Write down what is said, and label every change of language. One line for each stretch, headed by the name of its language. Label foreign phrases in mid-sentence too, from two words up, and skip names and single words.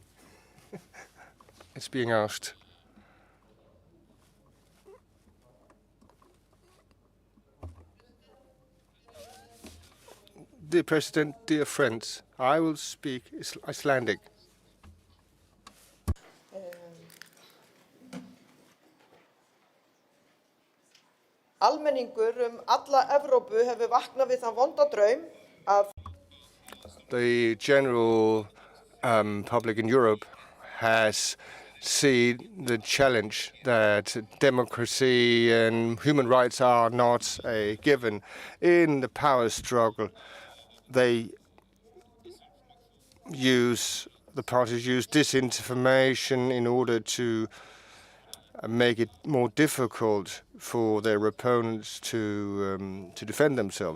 English: It's being asked. Dear President, dear friends, I will speak Icelandic.
Icelandic: Almenningur alla Evrópu hefur vaknað við þann vonda draum að
English: the general public in Europe has seen the challenge that democracy and human rights are not a given. In the power struggle, the parties use disinformation in order to make it more difficult for their opponents to defend themselves.